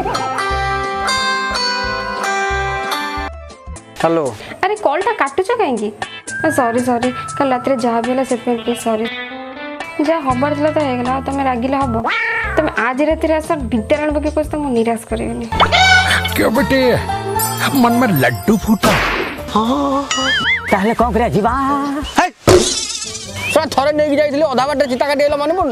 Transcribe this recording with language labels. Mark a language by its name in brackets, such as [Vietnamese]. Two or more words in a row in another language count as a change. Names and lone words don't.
[Odia] ହ୍ୟାଲୋ। ଆରେ କଲ୍ଟା କାଟୁଛ କାହିଁକି? ସରି କାଲି ରାତିରେ ଯାହା ବି ହେଲା ସେଥିପାଇଁ [English] please sorry. [Odia] ଯାହା ହବାର ଥିଲା ତ ହେଇଗଲା, ଆଉ ତମେ ରାଗିଲେ ହବ? ତମେ ଆଜି ରାତିରେ ଆସ, ବିଦ୍ୟାରାୟଣ ପକେଇ କହୁଛ, ତମକୁ ନିରାଶ କରିବିନି। [Hindi] क्यों बेटे मन में लड्डू फूटा? [Odia] ତାହେଲେ କଣ କରିବା, ଯିବା? ଥରେ ନେଇକି ଯାଇଥିଲି, ଅଧା ବାଟରେ ଚିତା କାଟିଗଲା, ମନେ ପଡୁନି?